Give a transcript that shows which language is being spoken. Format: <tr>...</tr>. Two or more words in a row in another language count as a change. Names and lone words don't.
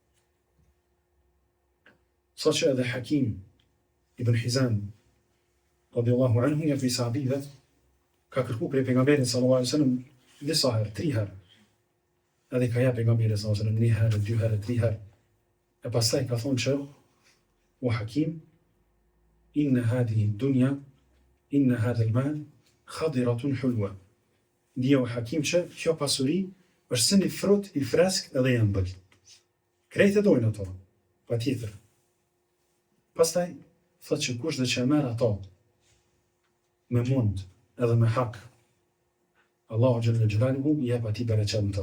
<sq>Saqë edhe Hakim ibn Hizam</sq> <ar>رضي الله عنه</ar> <sq>një prej sahabive ka kërkuar prej pejgamberit</sq> <ar>صلى الله عليه وسلم</ar> <sq>disa herë, 3 herë. Edhe ka jep pejgamberi</sq> <ar>صلى الله عليه وسلم</ar> <sq>1 herë, 2 herë, 3 herë. E pastaj ka thonë që o Hakim,</sq> <ar>إن هذه الدنيا، إن هذا المال خضرة حلوة.</ar> <sq>ndjeu Hakim që kjo pasuri është si një frut i fresk edhe i ëmbël. Krejt e dojnë ato, patjetër. Pastaj thotë që kushdo që e merr ato me mund edhe me hak, Allahu</sq> <ar>جل جلاله</ar> <sq>i jep atij bereqet në to.</sq>